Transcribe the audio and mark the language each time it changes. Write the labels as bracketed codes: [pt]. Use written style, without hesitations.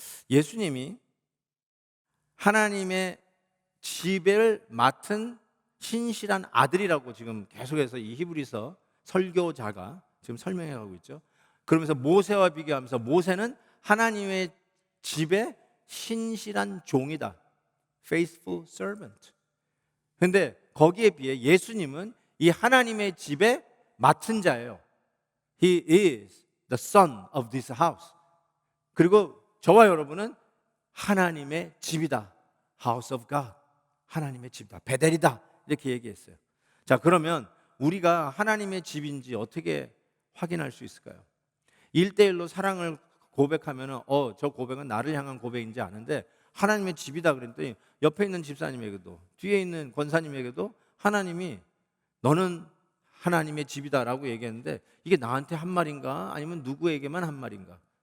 [ko] 예수님이 하나님의 지배를 맡은 신실한 아들이라고 지금 계속해서 이 히브리서 설교자가 지금 설명해 가고 있죠. 그러면서 모세와 비교하면서 모세는 하나님의 집에 신실한 종이다. [en] Faithful servant. [ko] 그런데 거기에 비해 예수님은 이 하나님의 집에 맡은 자예요. [en] He is the son of this house. [ko] 그리고 저와 여러분은 하나님의 집이다. House of God. 하나님의 집이다. 베델이다. 이렇게 얘기했어요. 자, 그러면 우리가 하나님의 집인지 어떻게 확인할 수 있을까요? 1대1로 사랑을 고백하면 저 고백은 나를 향한 고백인지 아는데 하나님의 집이다 그랬더니 옆에 있는 집사님에게도 뒤에 있는 권사님에게도 하나님이 너는 하나님의 집이다라고 얘기했는데 이게 나한테 한 말인가 아니면 누구에게만 한 말인가?